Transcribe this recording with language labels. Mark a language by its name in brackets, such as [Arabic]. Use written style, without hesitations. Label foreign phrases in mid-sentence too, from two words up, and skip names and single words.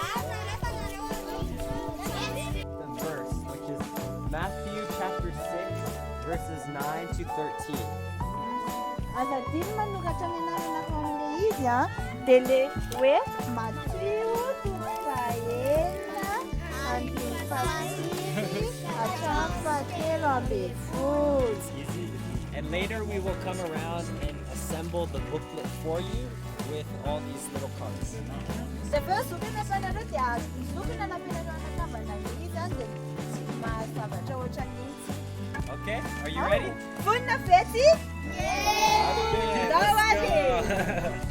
[English] The verse, which is Matthew chapter 6, verses 9 to 13. [Malagasy] Azadiny manoratra ny anarana amin'ilay izy a dia le hoe Matteo fahaenina andiny fahasivy hatramin'ny fahatelo ambin'ny folo. [English] Easy. And later we will come around and assemble the booklet for you with all these little cards. [Malagasy] Dia zokina fanareo dia zokina nampianareo anakambana izy zany dia mahazavatra ohatran'itsy. [English] Okay, are you ready? [Malagasy] Vonina fety? [English] Okay, let's go.